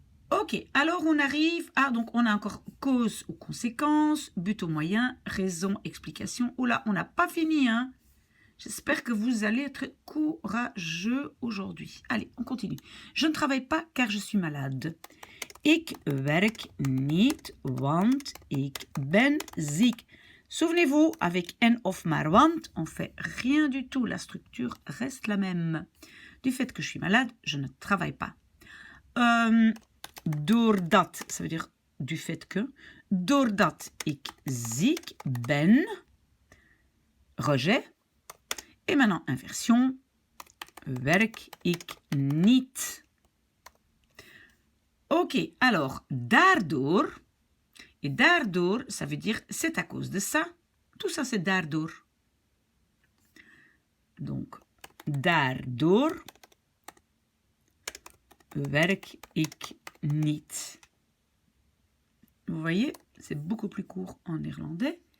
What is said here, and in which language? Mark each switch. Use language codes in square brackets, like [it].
[fr] Ok, alors on arrive à, donc on a encore cause ou conséquence, but au moyen, raison, explication. Oh là, on n'a pas fini, hein. J'espère que vous allez être courageux aujourd'hui. Allez, on continue. Je ne travaille pas car je suis malade. [nl] Ik werk niet, want ik ben ziek. [fr] Souvenez-vous, avec en of maar want, on fait rien du tout. La structure reste la même. Du fait que je suis malade, je ne travaille pas. Doordat, ça veut dire du fait que. [nl] Doordat ik ziek ben, [fr] rejet. Et maintenant, inversion, [nl] werk ik niet. [fr] Ok, alors, daardoor, et daardoor, ça veut dire c'est à cause de ça. Tout ça, c'est daardoor. [nl] Donc, daardoor werk ik niet. [fr] Vous voyez, c'est beaucoup plus court en néerlandais.